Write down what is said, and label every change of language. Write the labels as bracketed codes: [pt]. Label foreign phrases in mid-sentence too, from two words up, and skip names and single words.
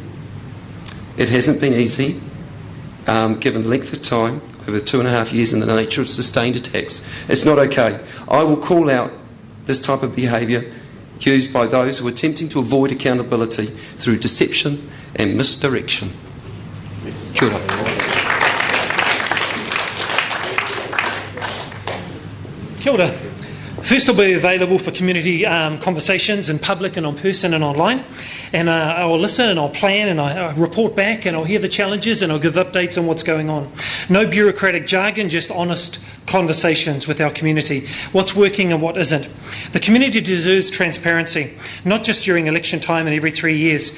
[en] It hasn't been easy, given the length of time, over 2.5 years, and the nature of sustained attacks. It's not okay. I will call out this type of behaviour used by those who are attempting to avoid accountability through deception and misdirection. [mi] Kia ora. Kia ora. [en] First, I'll be available for community conversations in public and on person and online. And I'll listen and I'll plan and I'll report back and I'll hear the challenges and I'll give updates on what's going on. No bureaucratic jargon, just honest conversations with our community. What's working and what isn't. The community deserves transparency, not just during election time and every 3 years.